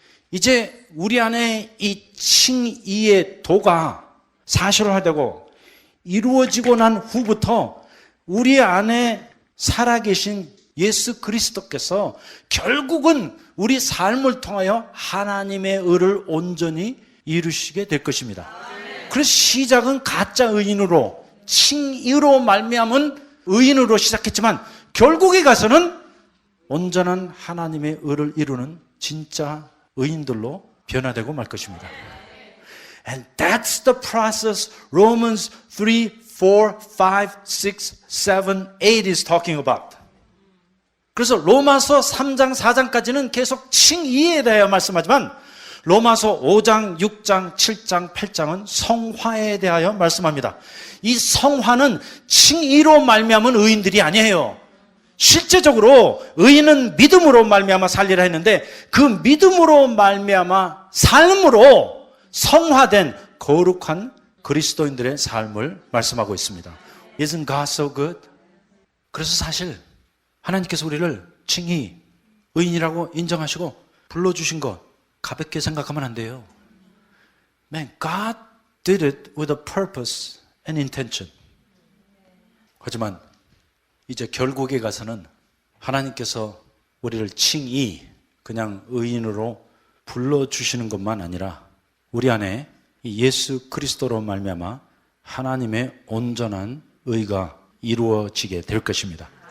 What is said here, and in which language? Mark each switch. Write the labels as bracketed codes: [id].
[ko] 이제 우리 안에 이 칭의의 도가 사실화되고 이루어지고 난 후부터 우리 안에 살아계신 예수 그리스도께서 결국은 우리 삶을 통하여 하나님의 의를 온전히 이루시게 될 것입니다. 그래서 시작은 가짜 의인으로, 칭의로 말미암은 의인으로 시작했지만 결국에 가서는 온전한 하나님의 의를 이루는 진짜 의인들로 변화되고 말 것입니다. [en] And that's the process Romans 3, 4, 5, 6, 7, 8 is talking about. [ko] 그래서 로마서 3장, 4장까지는 계속 칭의에 대하여 말씀하지만 로마서 5장, 6장, 7장, 8장은 성화에 대하여 말씀합니다. 이 성화는 칭의로 말미암은 의인들이 아니에요. 실제적으로 의인은 믿음으로 말미암아 살리라 했는데 그 믿음으로 말미암아 삶으로 성화된 거룩한 그리스도인들의 삶을 말씀하고 있습니다. [en] Isn't God so good? [ko] 그래서 사실 하나님께서 우리를 칭의, 의인이라고 인정하시고 불러주신 것 가볍게 생각하면 안 돼요. [en] Man, God did it with a purpose and intention. [ko] 하지만 이제 결국에 가서는 하나님께서 우리를 칭의, 그냥 의인으로 불러주시는 것만 아니라 우리 안에 예수 그리스도로 말미암아 하나님의 온전한 의가 이루어지게 될 것입니다.